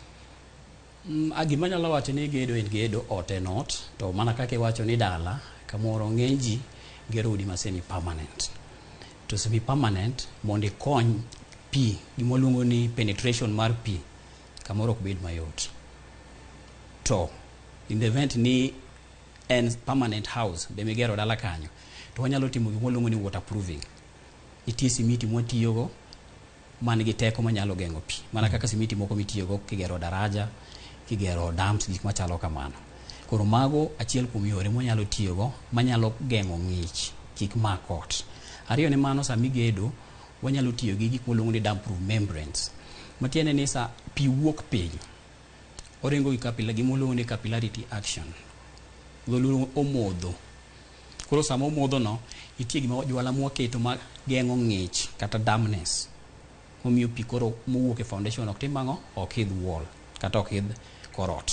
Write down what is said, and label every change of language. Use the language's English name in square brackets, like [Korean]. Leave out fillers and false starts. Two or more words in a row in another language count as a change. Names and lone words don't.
[Luo (Kenya and Tanzania)] Gima nyalo wacho ni gedo en gedo ot en ot to mana kaka iwacho ni dala kamoro ng'eny ji gero udi ma [English] semi permanent [Luo (Kenya and Tanzania)] to [English] semi permanent [Luo (Kenya and Tanzania)] mondo ikony pi gima luongo ni penetration mar pi kamoro ok bed mayot to [English] in the event [Luo (Kenya and Tanzania)] ni en [English] permanent house [Luo (Kenya and Tanzania)] be migero dala kanyo to wanyalo timo gima luongo ni waterproofing. Nitie simiti mwatiyogo man gi teko manyalo geng'o pi mana kaka simiti moko mitiyogo kigero daraja kigero dams gik machalo kamano. Koro mago achiel kuom yore mwanyalo tiyogo manyalo geng'o ng'ich kik mak ot. Ariyo ne mano sama igedo wanyalo tiyo gi gik moluongo ni [English] damp proof membranes [Luo (Kenya and Tanzania)] matiende ni sa pi wuok piny orengo gi gima luongo ni [English] capillarity action [Luo (Kenya and Tanzania)] dholuo omodho. Koro sama omodho no nitie gima jwala mwaketo ma geng'o ng'ich kata dampness momiyo pi koro mowuok e foundation ok tim ang'o ok hidh wall kata ok hidh korot.